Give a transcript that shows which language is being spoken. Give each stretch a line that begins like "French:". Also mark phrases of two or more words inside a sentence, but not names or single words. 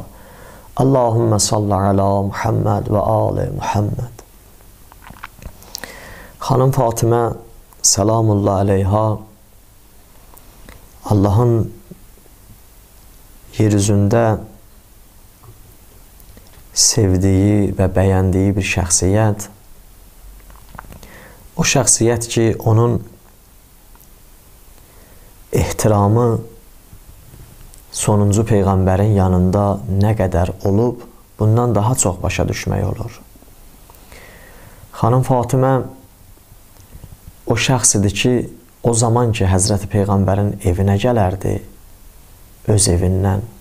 Arabic: اللهم صل على محمد وآل محمد.
Turkish: Hanım Fatime
Arabic: سلام الله عليها
Turkish: Allah'ın yeryüzünde sevdiği ve beğendiği bir şəxsiyyət.
Azerbaijani: O şəxsiyyət ki, onun ehtiramı sonuncu Peyğəmbərin yanında nə qədər olub, bundan daha çox başa düşmək olur. Xanım Fatimə o şəxsidir ki, o zaman ki, Həzrəti Peyğəmbərin evinə gələrdi, öz evindən.